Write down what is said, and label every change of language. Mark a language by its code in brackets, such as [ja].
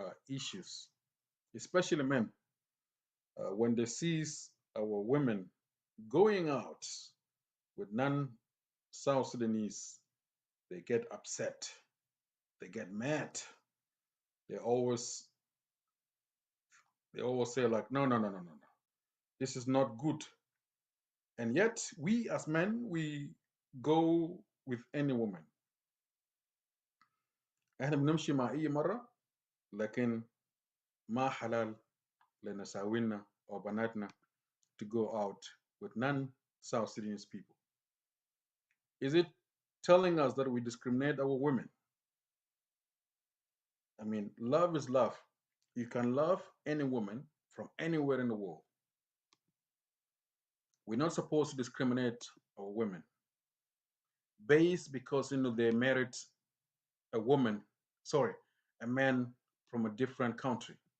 [en] issues, especially men. When they see our women going out with non-South Sudanese, they get upset, they get mad. They always they always say like, no, no, no, no, no, no, this is not good. And yet we as men, we go with any woman. [ar] احنا بنمشي مع اي مرة، لكن ما حلال لنساوينا او بناتنا [en] to go out with non-South Sudanese people. Is it telling us that we discriminate our women? I mean, love is love. You can love any woman from anywhere in the world. We're not supposed to discriminate our women based because they married a woman, sorry, a man from a different country.